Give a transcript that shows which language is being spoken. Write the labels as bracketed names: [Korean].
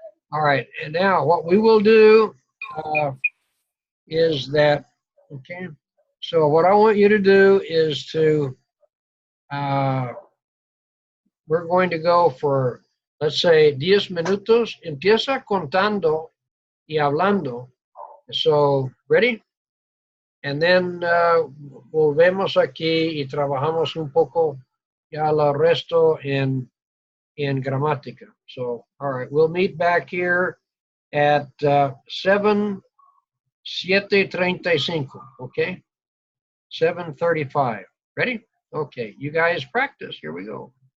[English] All right, and now what we will do is that, okay, so what I want you to do is to, we're going to go for, let's say, 10 minutos. [Spanish] Empieza contando y hablando. [English] So, ready? And then [Spanish] volvemos aquí y trabajamos un poco ya el resto in gramática. [English] So, all right, we'll meet back here at 7:35, okay? 7:35. Ready? Okay, you guys practice. Here we go.